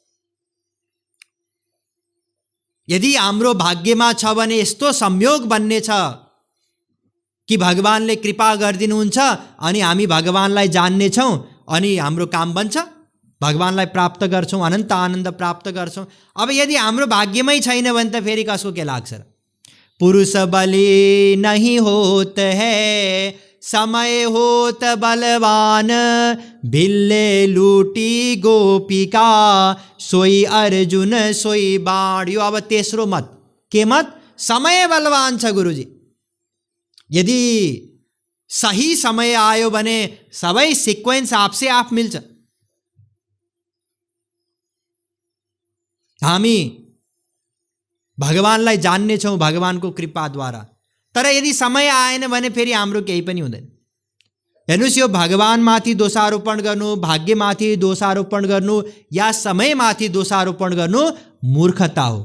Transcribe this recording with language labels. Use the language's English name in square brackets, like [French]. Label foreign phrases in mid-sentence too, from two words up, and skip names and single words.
[Nepali] यदि हाम्रो भाग्यमा छ भने यस्तो संयोग बन्ने छ कि भगवानले कृपा गरिदिनुहुन्छ अनि हामी भगवानलाई जान्नेछौँ अनि हाम्रो काम बन्छ, भगवानलाई प्राप्त गर्छौँ, अनन्त आनन्द प्राप्त गर्छौँ। अब यदि हाम्रो भाग्यमै छैन भने त फेरि कसको के लाग्छ? [Hindi] पुरुष बलि नहीं होत है समय होत बलवान, भिल्ले लूटी गोपिका सोई अर्जुन सोई बाण। [Nepali] यो अब तेस्रो मत। के मत? समय बलवान छ गुरुजी। यदि सही समय आयो भने सबै सिक्वेन्स [Hindi] आपसे आप [Nepali] मिल्छ। हामी भगवानलाई जान्नेछौँ भगवानको कृपाद्वारा, तर यदि समय आएन भने फेरि हाम्रो केही पनि हुँदैन। हेर्नुहोस्, यो भगवानमाथि दोषारोपण गर्नु, भाग्यमाथि दोषारोपण गर्नु या समयमाथि दोषारोपण गर्नु मूर्खता हो।